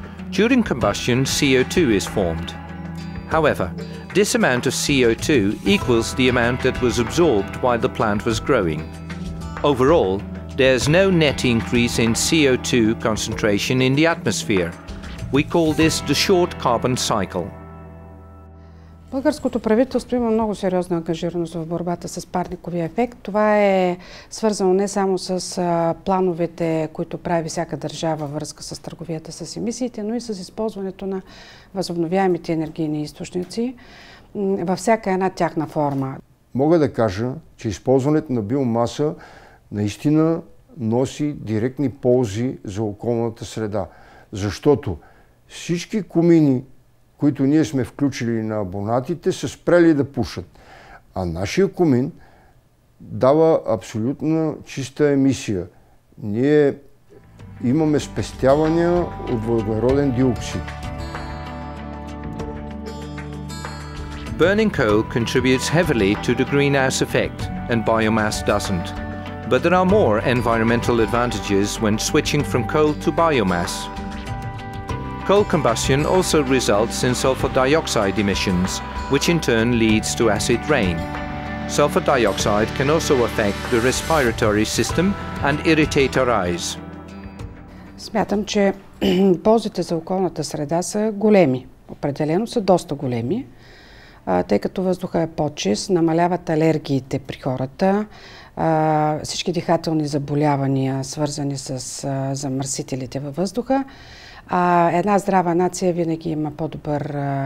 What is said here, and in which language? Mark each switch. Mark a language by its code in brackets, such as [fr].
[en] During combustion, CO2 is formed. However, this amount of CO2 equals the amount that was absorbed while the plant was growing. Overall, there's no net increase in CO2 concentration in the atmosphere. We call this the short carbon cycle. [bg] Българското правителство има много сериозна ангажираност в борбата с парниковия ефект. Това е свързано не само с плановете, които прави всяка държава във връзка с търговията с емисиите, но и с използването на възобновяемите енергийни източници във всяка една тяхна форма. Мога да кажа, че използването на биомаса наистина носи директни ползи за околната среда. Защото всички комини, които ние сме включили на абонатите, са спрели да пушат. А нашия комин дава абсолютно чиста емисия. Ние имаме спестявания от въглероден диоксид. [en] Burning coal contributes heavily to the greenhouse effect, and biomass doesn't. But there are more environmental advantages when switching from coal to biomass. Coal combustion also results in sulfur dioxide emissions, which in turn leads to acid rain. Sulfur dioxide can also affect the respiratory system and irritate our eyes. [bg] Смятам, че ползите за околната среда са големи. Определено са доста големи, тъй като въздуха е по-чист, намаляват алергиите при хората, всички дихателни заболявания, свързани с замърсителите във въздуха. Една здрава нация винаги има по-добър